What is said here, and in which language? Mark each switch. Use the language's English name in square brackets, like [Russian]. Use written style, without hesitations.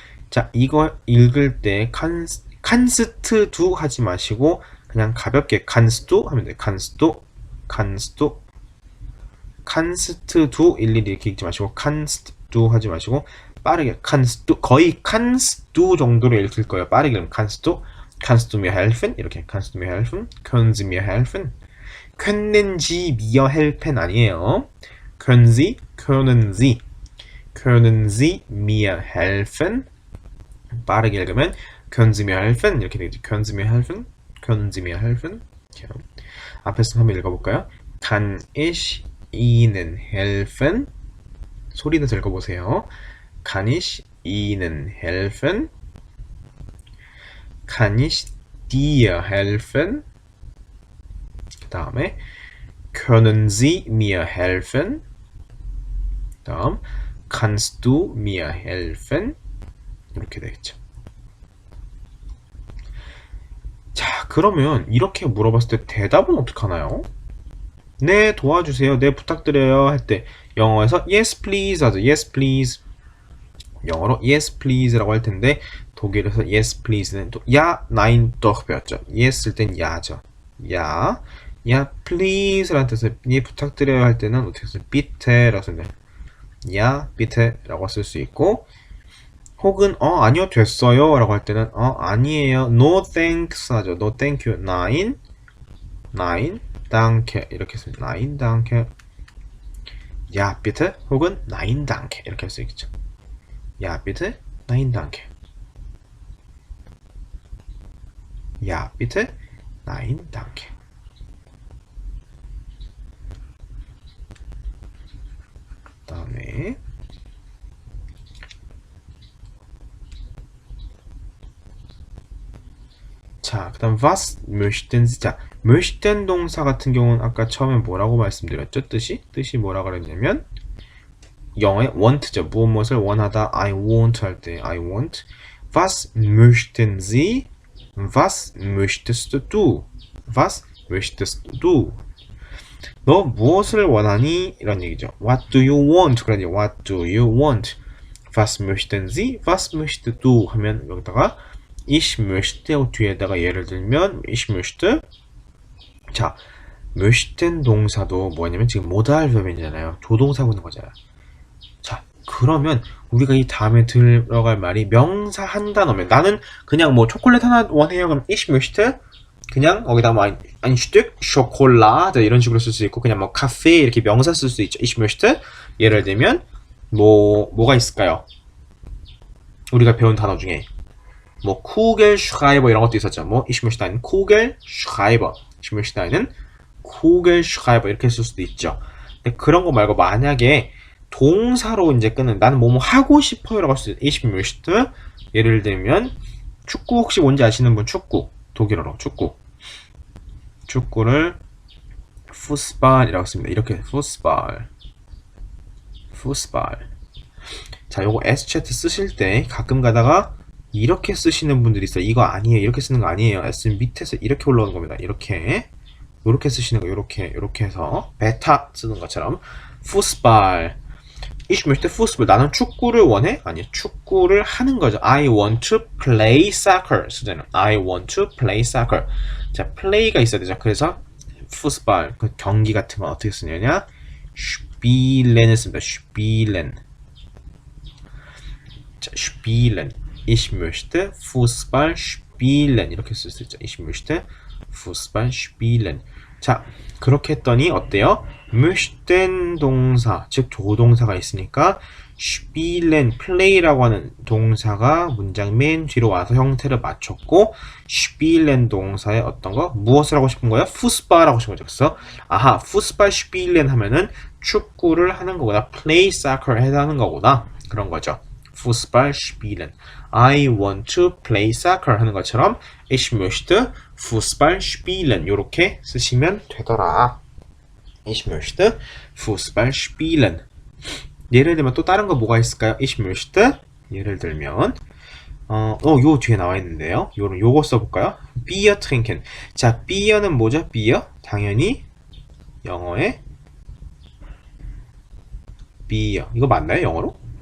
[Korean] 자, 이거 읽을 때 kannst du 하지 마시고 그냥 가볍게 kannst du 하면 돼요. kannst du 일일이 이렇게 읽지 마시고 kannst du 하지 마시고 빠르게 kannst du 거의 kannst du 정도로 읽을 거예요. 빠르게 읽으면 [German] kannst du mir helfen? [Korean] 이렇게 [German] kannst du mir helfen? können Sie mir helfen? können Sie mir helfen [Korean] 아니에요. [German] können Sie mir helfen? [Korean] 빠르게 읽으면 [German] können Sie mir helfen? [Korean] 이렇게 되겠죠. [German] können Sie mir helfen? können Sie mir helfen? [Korean] 앞에서 한번 읽어볼까요? [German] Kann ich Ihnen helfen? [Korean] 소리 내서 읽어보세요. [German] Kann ich Ihnen helfen? Kann ich dir helfen? 그 다음에 Können Sie mir helfen? 다음 Kannst du mir helfen? [Korean] 이렇게 되겠죠. 자, 그러면 이렇게 물어봤을 때 대답은 어떻게 하나요? 네, 도와주세요. 네, 부탁드려요. 할 때 영어에서 [English] yes please [Korean] 하죠. yes please. 영어로 yes please라고 할 텐데 독일에서 yes please는 또 야, [German] nein doch [Korean] 배웠죠. yes 할 땐 야죠. 야, please라는 뜻을 예, 부탁드려요 할 때는 어떻게 써요? bitte라고 써요. 야, bitte라고 쓸 수 있고 혹은 아니요 됐어요 라고 할 때는 아니에요 [English] no thanks [Korean] 하죠. [English] no thank you [German] nein danke [Korean] 이렇게 씁니다. [German] nein danke [Korean] 야 [German] bitte [Korean] 혹은 nein danke 이렇게 할 수 있겠죠. [German] 야 bitte nein danke 야 bitte nein danke [Korean] 그 다음에 자, 그 다음 [German] was möchten Sie? [Korean] 자, möchten 동사 같은 경우는 아까 처음에 뭐라고 말씀드렸죠? 뜻이 뭐라 그랬냐면 영어의 want죠. 무엇을 원하다 [English] I want [Korean] 할 때 I want [German] was möchten Sie? Was möchtest du? Was möchtest du? [Korean] 너 무엇을 원하니? 이런 얘기죠. [English] What do you want? 그러니 What do you want? [German] Was möchten Sie? Was möchtest du? [Korean] 하면 여기다가 [German] ich möchte [Korean] 뒤에다가 예를 들면 ich möchte 자 möchten 동사도 뭐냐면 지금 모달 verb이잖아요. 조동사고 있는 거잖아요. 자 그러면 우리가 이 다음에 들어갈 말이 명사 한 단어면 나는 그냥 뭐 초콜릿 하나 원해요. 그럼 ich möchte 그냥 거기다 뭐 [German] ein Stück Schokolade [Korean] 이런 식으로 쓸 수 있고 그냥 뭐 카페 이렇게 명사 쓸 수 있죠. ich möchte 예를 들면 뭐가 있을까요? 우리가 배운 단어 중에 뭐 Kugelschreiber 이런 것도 있었죠. 뭐 [German] ich möchte einen Kugelschreiber, [Korean] ich möchte einen Kugelschreiber 이렇게 쓸 수도 있죠. 근데 그런 거 말고 만약에 동사로 이제 끊는 나는 뭐뭐 하고 싶어요라고 할 수 있어요. ich möchte 예를 들면 축구 혹시 뭔지 아시는 분 축구 독일어로 축구를 Fußball이라고 씁니다. 이렇게 Fußball. 자, 요거 S챗 쓰실 때 가끔 가다가 이렇게 쓰시는 분들이 있어요. 이거 아니에요. 이렇게 쓰는 거 아니에요. S 밑에서 이렇게 올라오는 겁니다. 이렇게 쓰시는 거 이렇게 해서 베타 쓰는 것처럼 Fußball. [German] Ich möchte Fußball. [Korean] 나는 축구를 원해? 아니, 축구를 하는 거죠. [English] I want to play soccer. [Korean] 쓰잖아요. [English] I want to play soccer. [Korean] 자, play가 있어야 되죠. 그래서 Fußball, 그 경기 같은 건 어떻게 쓰냐냐? Spielen을 씁니다. [German] Spielen. 자, Spielen. Ich möchte Fußball spielen. [Korean] 이렇게 쓸 수 있죠. [German] Ich möchte Fußball spielen. [Korean] 자, 그렇게 했더니 어때요? möchten 동사, 즉 조동사가 있으니까 spielen, play라고 하는 동사가 문장 맨 뒤로 와서 형태를 맞췄고 spielen 동사의 어떤 거? 무엇을 하고 싶은 거야? Fußball 하고 싶은 거죠. 그래서 아하, [German] Fußball spielen [Korean] 하면은 축구를 하는 거구나. [English] play soccer [Korean] 해당하는 거구나. 그런 거죠. [German] Fußball spielen. [English] I want to play soccer [Korean] 하는 것처럼 [German] ich möchte Fußball spielen [Korean] 이렇게 쓰시면 되더라. [German] Ich möchte Fußball spielen. [Korean] 예를 들면 또 다른 거 뭐가 있을까요? [German] Ich möchte [Korean] 예를 들면 요 뒤에 나와 있는데요. 요거 써볼까요? [German] Bier trinken. [Korean] 자, Bier는 뭐죠? Bier? 당연히 영어의 Bier. 이거 맞나요? 영어로?